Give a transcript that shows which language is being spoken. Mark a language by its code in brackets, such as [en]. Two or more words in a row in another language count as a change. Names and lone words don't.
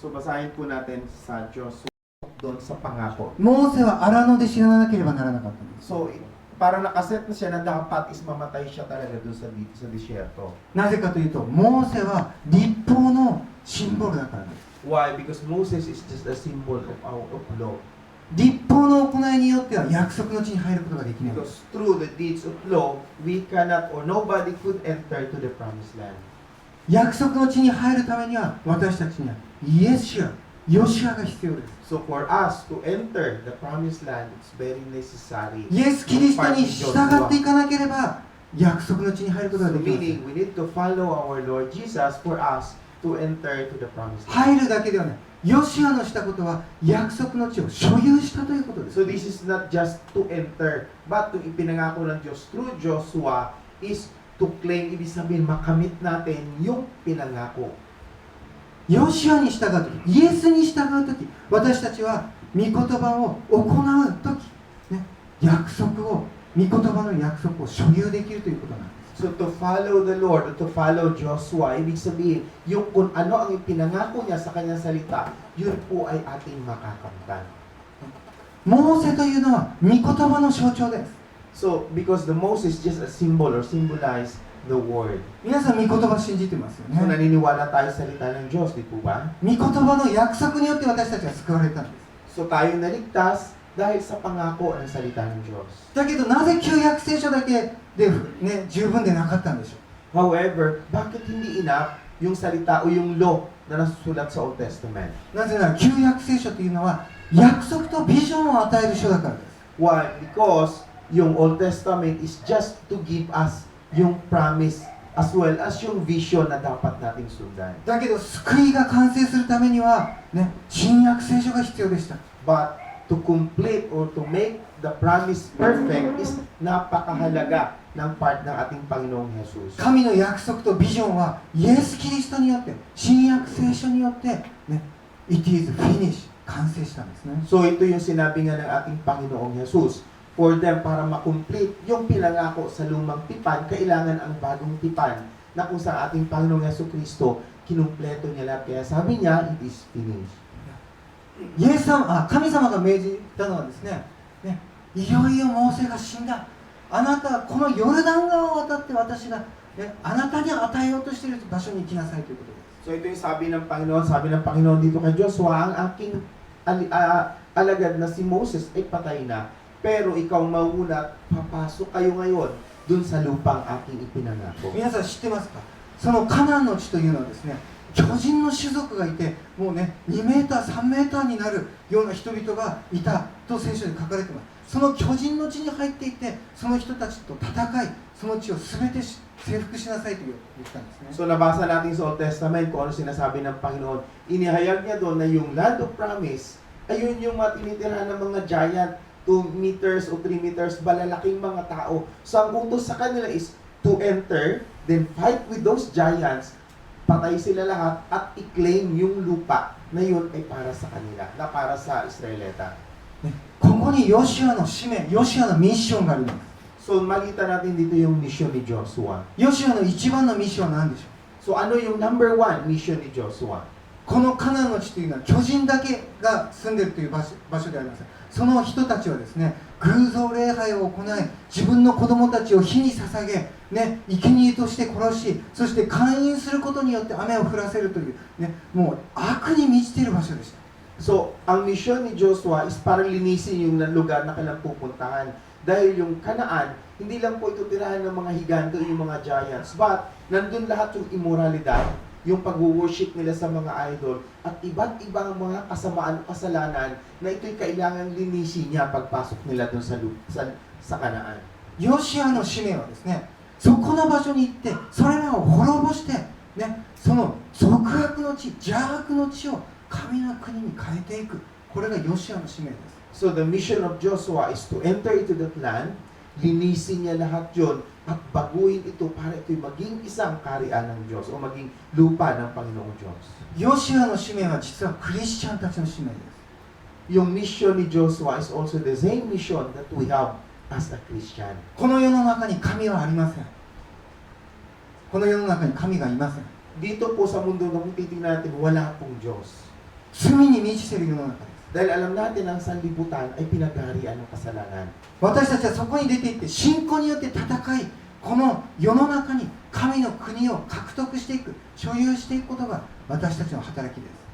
[tl] So basahin po natin sa Joshua doon sa pangako. [ja] モーセは荒野で死ななければならなかったんです。 [tl] So parang nakaset na siya na dapat is mamatay siya talaga doon sa disyerto. [ja] なぜかというと、モーセは立法のシンボルだからです。 [en] Why? Because Moses is just a symbol of law. [ja] 立法の行いによっては約束の地に入ることができない。 [en] Because through the deeds of law, we cannot or nobody could enter to the promised land. [ja] 約束の地に入るためには私たちにはイエスシュア、ヨシュアが必要です。 [en] So for us to enter the promised land, it's very necessary. [ja] イエス・キリストに従っていかなければ約束の地に入ることが So できません。 [en] meaning, we need to follow our Lord Jesus for us to enter to the promised land. [ja] 入るだけではない。ヨシュアのしたことは約束の地を所有したということです。 [en] So this is not just to enter, but to [tl] ipinangako ng Diyos [en] through Joshua is to claim, [tl] ibig sabihin, makamit natin yung pinangako. [ja] ヨシュアに従うとき、イエスに従うとき、私たちは御言葉を行うとき、ね、約束を、御言葉の約束を所有できるということなんです。 [en] So to follow the Lord, or to follow Joshua, [tl] ibig sabihin, yung kung ano ang ipinangako niya sa kanyang salita, yun po ay ating makakamtan. [ja] モーセというのは御言葉の象徴です。 [en] So, because the Moses is just a symbol or symbolize the word. [ja] 皆さん御言葉信じてますよ So, ね。 [tl] naniniwala tayo sa salita ng Diyos, di po ba? [ja] 御言葉の約束によって私たちは救われたんです。 [tl] So, tayo naligtas dahil sa pangako ng salita ng Diyos. [ja] だけどなぜ旧約聖書だけで、ね、十分でなかったんでしょう。 [tl] However, bakit hindi enough yung salita o yung law na nasusulat sa [en] Old Testament? [ja] なぜなら旧約聖書というのは約束とビジョンを与える書だからです。 [en] Why? Because yung Old Testament is just to give us yung promise as well as yung vision [tl] na dapat nating sundan. [ja] だけど救いが完成するためには、ね、新約聖書が必要でした。 [en] But to complete or to make the promise perfect is [tl] napakahalaga ng part ng ating Panginoong Jesus. [ja] 神の約束とビジョンはイエス・キリストによって新約聖書によって、ね、 [en] It is finished [ja] 完成したんですね。 [tl] So ito yung sinabi nga ng ating Panginoong Jesus. [en] For them, [tl] para makomplete yung pinangako sa lumang tipan, kailangan ang bagong tipan na kung sa ating Panginoong Jesucristo, kinumpleto niya lahat. Kaya sabi niya, [en] it is finished. [ja] イエス様、神様が命じたのはですね、いよいよモーセが死んだ。あなたはこのヨルダン川を渡って私が、あなたに与えようとしている場所に行きなさいということです。 [tl] So ito yung sabi ng Panginoon dito kay Joshua, ang aking alagad na si Moses ay patay na. Pero ikaw mauna, papasok kayo ngayon dun sa lupang aking ipinangako. [ja] 皆さん知ってますか？そのカナンの地というのはですね、巨人の種族がいて、もうね、2メーター、3メーターになるような人々がいたと聖書に書かれています。その巨人の地に入っていって、その人たちと戦い、その地を全て征服しなさいと言ったんですね。 [tl] So nabasa natin sa [en] Old Testament [tl] kung ano sinasabi ng Panginoon. Inihayag niya doon na yung [en] land of promise, [tl] ayun yung matinitirahan ng mga giant, 2 meters o 3 meters, balalaking mga tao. So ang utos sa kanila [en] is to enter, then fight with those giants, [tl] patay sila lahat, at i-claim yung lupa na yun ay para sa kanila, na para sa Israelita. [ja] ここにヨシュアの使命、ヨシュアのミッションがあります。 [tl] So makita natin dito yung mission ni Joshua. [ja] ヨシュアの一番のミッションは何でしょう？ [tl] So ano yung number 1 mission ni Joshua? [ja] このカナンの地というのは巨人だけが住んでいるという場所であります。その人たちはですね、偶像礼拝を行い、自分の子供たちを火に捧げ、ね、生贄として殺し、そして勧誘することによって雨を降らせるという、ね、もう悪に満ちている場所でした。 [tl] So, ang mission ni Joshua is para linisin yung lugar na kailang pupuntahan. Dahil yung Kanaan, hindi lang po ito tirahan ng mga higanto, yung mga giants, but nandun lahat yung immoralidad, yung pag-worship nila sa mga idol, at iba't ibang mga kasamaan o kasalanan na ito'y kailangan linisin niya pagpasok nila dun sa Kanaan. [ja] ヨシュアの使命はですね、そこの場所に行って、それらを滅ぼして、ね、その俗悪の地、邪悪の地を神の国に変えていく。これがヨシュアの使命です。 [en] So the mission of Joshua is to enter into that land, [tl] linisin niya lahat yun, at baguhin ito para ito'y maging isang kaharian ng Diyos o maging lupa ng Panginoong Diyos. [ja] ヨシュアの使命は実はクリスチャンたちの使命です。 [en] Yung mission ni Joshua is also the same mission that we have as a Christian. [ja] この世の中に神はありません。この世の中に神がいません。 [tl] Dito po sa mundo na kung titingnan natin, wala pong Diyos. 罪に満ちている世の中です。 Dahil alam natin ang sanlibutan ay pinagharian ng kasalanan. [ja] 私たちはそこに出て行って信仰によって戦い、この世の中に神の国を獲得していく、所所有していくことが私たちの働きです。